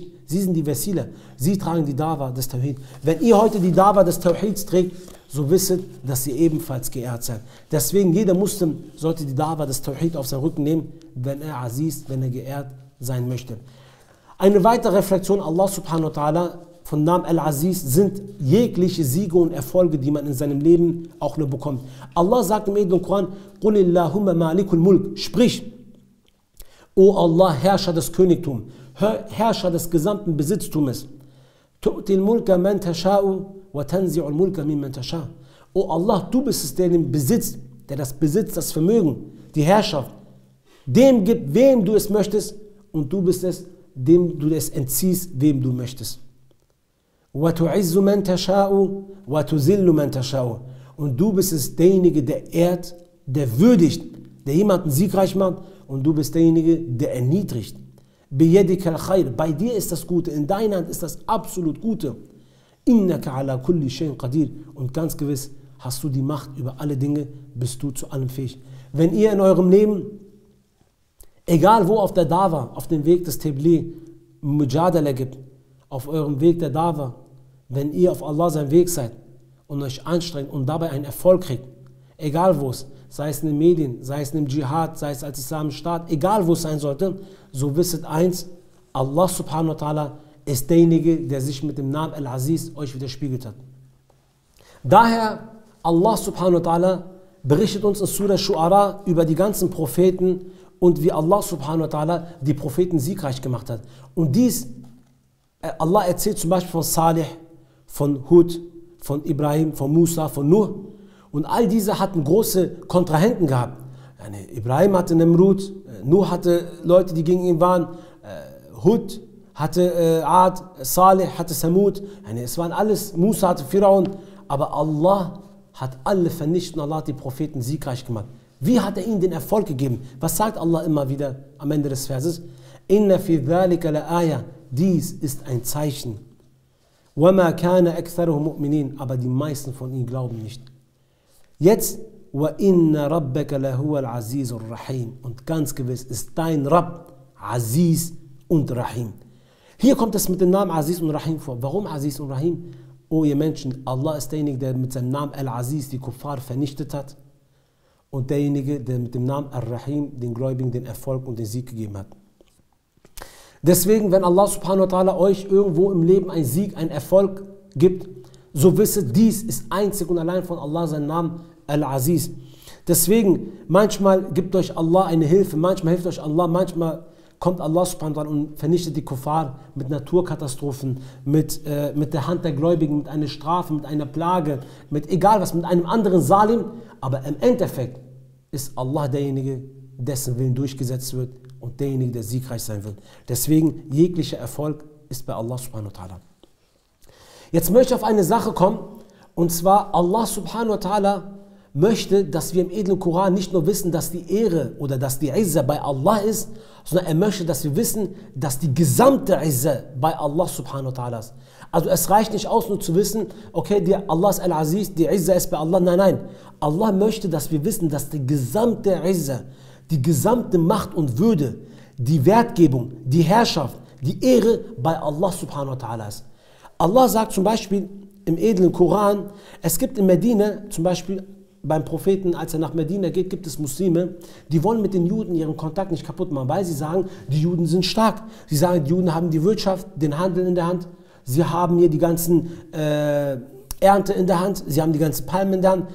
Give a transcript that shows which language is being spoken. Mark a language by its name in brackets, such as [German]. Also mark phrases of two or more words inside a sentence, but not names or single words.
[German] Sie sind die Wesila. Sie tragen die Dawa des Tawhid. Wenn ihr heute die Dawa des Tawhids trägt, so wisset, dass ihr ebenfalls geehrt seid. Deswegen, jeder Muslim sollte die Dawa des Tawhid auf seinen Rücken nehmen, wenn er Aziz, wenn er geehrt sein möchte. Eine weitere Reflexion Allah [Arabic] سبحانه وتعالى [German] von Namen Al-Aziz sind jegliche Siege und Erfolge, die man in seinem Leben auch nur bekommt. Allah sagt im edlen Koran, [Arabic] قل اللهم مالك الملك, [German] sprich, O Allah, Herrscher des Königtums, Herrscher des gesamten Besitztums, [Arabic] تؤتي الملك من تشاء وتنزع الملك ممن تشاء'. [German] O Allah, du bist es, der den Besitz, der das Besitz, das Vermögen, die Herrschaft, dem gibt, wem du es möchtest, und du bist es, dem du es entziehst, wem du möchtest. [Arabic] وَتُعِزُّ مَنْ تَشَاءُ وَتُذِلُّ مَنْ تَشَاءُ. [German] Und du bist es, derjenige, der ehrt, der würdigt, der jemanden siegreich macht, und du bist derjenige, der erniedrigt. [Arabic] بِيَدِكَ الْخَيْرِ. [German] Bei dir ist das Gute, in deiner Hand ist das absolut Gute. [Arabic] إِنَّكَ عَلَى كُلِّ شَيْءٍ قَدِيرٌ. [German] Und ganz gewiss hast du die Macht über alle Dinge, bist du zu allem fähig. Wenn ihr in eurem Leben, egal wo auf der Dawa, auf dem Weg des Tabligh, Mujadala gibt, auf eurem Weg der Dawa, wenn ihr auf Allah seinen Weg seid und euch anstrengt und dabei einen Erfolg kriegt, egal wo es, sei es in den Medien, sei es im Dschihad, sei es als islamischen Staat, egal wo es sein sollte, so wisset eins, Allah [Arabic] سبحانه وتعالى [German] ist derjenige, der sich mit dem Namen Al-Aziz euch widerspiegelt hat. Daher, Allah [Arabic] سبحانه وتعالى [German] berichtet uns in Surah Shu'ara über die ganzen Propheten und wie Allah [Arabic] سبحانه وتعالى [German] die Propheten siegreich gemacht hat. Und dies, Allah erzählt zum Beispiel von Salih, von Hud, von Ibrahim, von Musa, von Nuh. Und all diese hatten große Kontrahenten gehabt. Ibrahim hatte Nemrut, Nuh hatte Leute, die gegen ihn waren, Hud hatte Ad, Salih hatte Samud. Es waren alles, Musa hatte Firaun. Aber Allah hat alle vernichtet und Allah hat die Propheten siegreich gemacht. Wie hat er ihnen den Erfolg gegeben? Was sagt Allah immer wieder am Ende des Verses? [Arabic] إن في ذلك لآية. [German] Dies ist ein Zeichen. [Arabic] وَمَا كَانَ أَكْثَرُهُمْ مُؤْمِنِينَ. [German] Aber die meisten von ihnen glauben nicht. Jetzt, [Arabic] وَإِنَّ رَبَّكَ لَهُوَ الْعَزِيزُ الرَّحِيمُ. [German] Und ganz gewiss ist dein Rabb Aziz und Rahim. Hier kommt es mit dem Namen Aziz und Rahim vor. Warum Aziz und Rahim? O ihr Menschen, Allah ist derjenige, der mit seinem Namen Al-Aziz die Kuffar vernichtet hat und derjenige, der mit dem Namen Ar-Rahim den Gläubigen den Erfolg und den Sieg gegeben hat. Deswegen, wenn Allah [Arabic] سبحانه وتعالى [German] euch irgendwo im Leben einen Sieg, einen Erfolg gibt, so wisset, dies ist einzig und allein von Allah sein Namen Al-Aziz. Deswegen, manchmal gibt euch Allah eine Hilfe, manchmal hilft euch Allah, manchmal kommt Allah [Arabic] سبحانه وتعالى [German] und vernichtet die Kuffar mit Naturkatastrophen, mit der Hand der Gläubigen, mit einer Strafe, mit einer Plage, mit egal was, mit einem anderen Salim. Aber im Endeffekt ist Allah derjenige, dessen Willen durchgesetzt wird und derjenige, der siegreich sein wird. Deswegen, jeglicher Erfolg ist bei Allah [Arabic] سبحانه وتعالى. [German] Jetzt möchte ich auf eine Sache kommen, und zwar Allah [Arabic] سبحانه وتعالى [German] möchte, dass wir im edlen Koran nicht nur wissen, dass die Ehre oder dass die Izza bei Allah ist, sondern er möchte, dass wir wissen, dass die gesamte Izza bei Allah [Arabic] سبحانه وتعالى [German] ist. Also es reicht nicht aus, nur zu wissen, okay, Allah ist Al-Aziz, die Izza ist bei Allah. Nein, nein. Allah möchte, dass wir wissen, dass die gesamte Izza, die gesamte Macht und Würde, die Wertgebung, die Herrschaft, die Ehre bei Allah [Arabic] سبحانه وتعالى [German] ist. Allah sagt zum Beispiel im edlen Koran, es gibt in Medina, zum Beispiel beim Propheten, als er nach Medina geht, gibt es Muslime, die wollen mit den Juden ihren Kontakt nicht kaputt machen, weil sie sagen, die Juden sind stark. Sie sagen, die Juden haben die Wirtschaft, den Handel in der Hand, sie haben hier die ganzen Ernte in der Hand, sie haben die ganzen Palmen in der Hand.